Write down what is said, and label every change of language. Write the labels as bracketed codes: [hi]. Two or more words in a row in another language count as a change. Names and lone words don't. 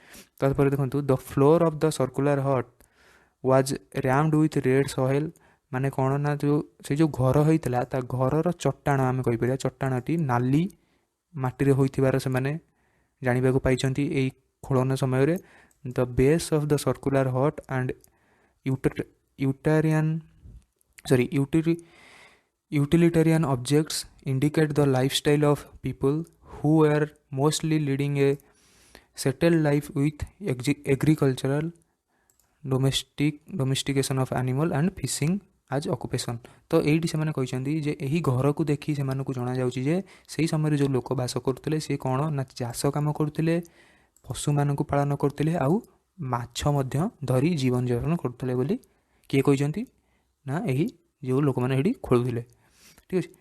[or] ତାପରେ ଦେଖନ୍ତୁ [en] the floor of the circular hut was rammed with red soil, [or] ମାନେ କ'ଣ ନା ସେ ଯେଉଁ ଘର ହୋଇଥିଲା ତା ଘରର ଚଟାଣ ଆମେ କହିପାରିବା, ଚଟାଣଟି ନାଲି ମାଟିରେ ହୋଇଥିବାର ସେମାନେ ଜାଣିବାକୁ ପାଇଛନ୍ତି ଏଇ ଖୋଳନ ସମୟରେ। [en] the base of the circular hut and utilitarian objects indicate the lifestyle of people who were mostly leading a settled life with agricultural domestication of animal and fishing as occupation। [or] ତ ଏଇଠି ସେମାନେ କହିଛନ୍ତି ଯେ ଏହି ଘରକୁ ଦେଖି ସେମାନଙ୍କୁ ଜଣାଯାଉଛି ଯେ ସେହି ସମୟରେ ଯେଉଁ ଲୋକ ବାସ କରୁଥିଲେ ସେ କ'ଣ ନା ଚାଷ କାମ କରୁଥିଲେ, ପଶୁମାନଙ୍କୁ ପାଳନ କରୁଥିଲେ, ଆଉ ମାଛ ମଧ୍ୟ ଧରି ଜୀବନଯାପନ କରୁଥିଲେ ବୋଲି କିଏ କହିଛନ୍ତି ନା ଏହି ଯେଉଁ ଲୋକମାନେ ଏଠି ଖୋଳୁଥିଲେ, ଠିକ୍ ଅଛି।